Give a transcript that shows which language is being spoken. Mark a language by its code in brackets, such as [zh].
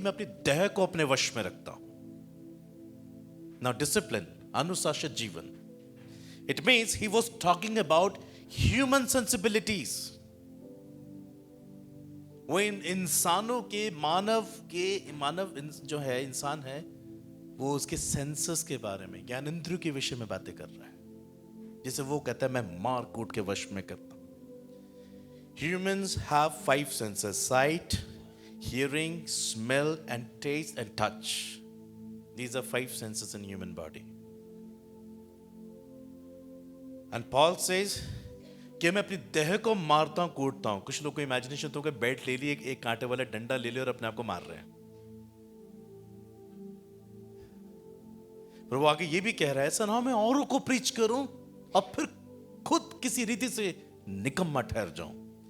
[hi] मैं अपनी देह को अपने वश में रखता हूं। नाउ डिसिप्लिन, अनुशासित जीवन, [en] It means he was talking about human sensibilities. [hi] वो इंसानों के मानव जो है, इंसान है, वो उसके सेंसेस के बारे में, ज्ञानेंद्रियों के विषय में बातें कर रहा है। जैसे वो कहता है मैं मार कूट के वश में करता हूं। [en] Humans have 5 senses: sight, hearing, smell and taste and touch. These are 5 senses in human body. And Paul says [hi] कि मैं अपनी देह को मारता हूं, कूटता हूं। कुछ लोग को इमेजिनेशन तो बैट ले लिए, एक कांटे वाला डंडा ले लिया और अपने आप को मार रहे हैं। पर वो आगे ये भी कह रहा है ऐसा ना मैं औरों को प्रीच करूं और फिर खुद किसी रीति से निकम्मा ठहर जाऊं।